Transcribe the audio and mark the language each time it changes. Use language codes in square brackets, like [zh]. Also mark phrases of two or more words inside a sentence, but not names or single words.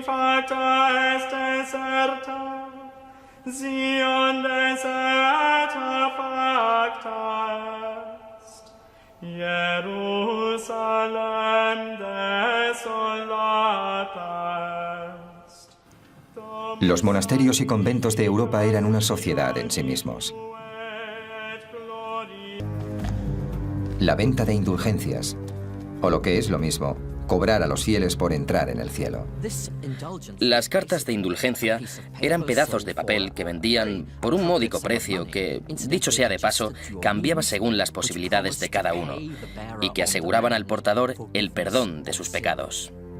[la] facta est deserta, Sion deserta facta est, Jerusalem desolata est. [es] Los monasterios y conventos de Europa eran una sociedad en sí mismos. La venta de indulgencias, o lo que es lo mismo, cobrar a los fieles por entrar en el cielo. Las cartas de indulgencia eran pedazos de papel que vendían por un módico precio que, dicho sea de paso, cambiaba según las posibilidades de cada uno y que aseguraban al portador el perdón de sus pecados.